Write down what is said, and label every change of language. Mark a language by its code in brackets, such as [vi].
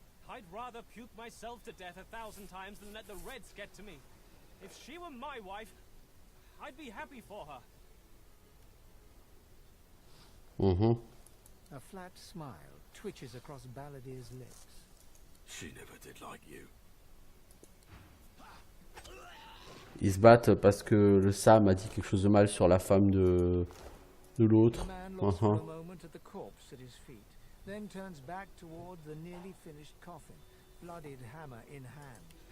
[en] I'd rather puke myself to death 1,000 times than let the Reds get to me. If she were my wife, I'd be happy for her. Mhm. A flat smile twitches across Balladeer's lips. She never did like you. [fr] Ils se battent parce que le Sam a dit quelque chose de mal sur la femme de [en] The [fr] l'autre. [en] man looks for a moment at the corpse at his feet, then turns back toward the nearly finished coffin, bloodied hammer in hand.